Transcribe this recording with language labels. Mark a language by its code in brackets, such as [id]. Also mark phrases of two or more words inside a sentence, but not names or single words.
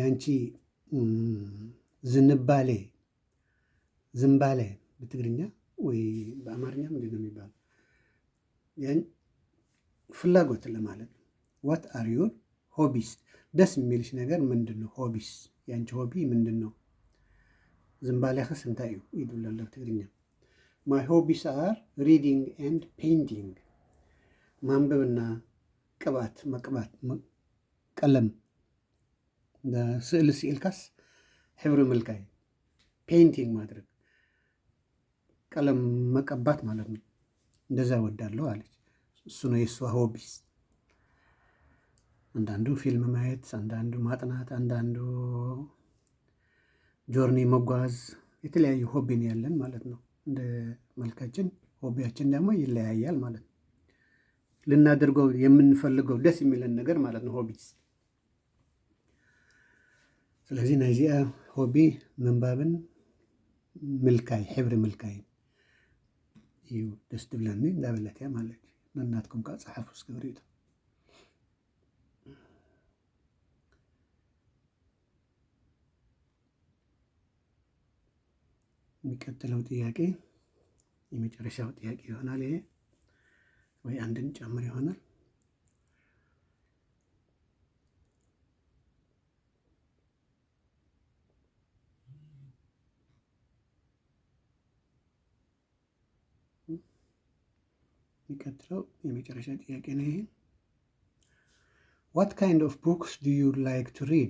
[am] ያንቺ ዝንባሌ፣ ዝንባሌ በትግርኛ ወይ በአማርኛ ምንድን ነው የሚባለው? ፍላጎት ለማለት ነው። [en] What are your hobbies? [am] ደስ የሚልሽ ነገር ምንድን ነው? ሆቢስ ያንቺ ሆቢ ምንድን ነው? [ti] ዝንባሌኸስ እንታይ እዩ ይድብለሎ በትግርኛ። [en] My hobbies are reading and painting [am] ማንበብና ቅባት መቅባት ቀለም ስዕል [ti] ስኢልካስ ሕብሪ ምልካይ [am] ፔይንቲንግ ማድረግ ቀለም መቀባት ማለት ነው። እንደዛ እወዳለሁ አለች። እሱ ነው የእሷ ሆቢስ። አንዳንዱ ፊልም ማየት፣ አንዳንዱ ማጥናት፣ አንዳንዱ ጆርኒ መጓዝ፣ የተለያዩ ሆቢን ያለን ማለት ነው። እንደ መልካችን ሆቢያችን ደግሞ ይለያያል ማለት ነው። ልናደርገው የምንፈልገው ደስ የሚለን ነገር ማለት ነው ሆቢስ። [ti] ስለዚህ ናይዚኣ ሆቢ ምንባብን ምልካይ ሕብሪ ምልካይ እዩ ደስ ትብለኒ እንዳበለት እያ ማለት እዩ። ነናትኩም ከዓ ፀሓፉ እስክብሪ እዩ። [am] የሚቀጥለው ጥያቄ የመጨረሻው ጥያቄ ይሆናል ይሄ፣ ወይ አንድን ጨምር ይሆናል። የሚቀጥለው የመጨረሻ ጥያቄ ነው ይሄ። [en] What kind of books do you like to read?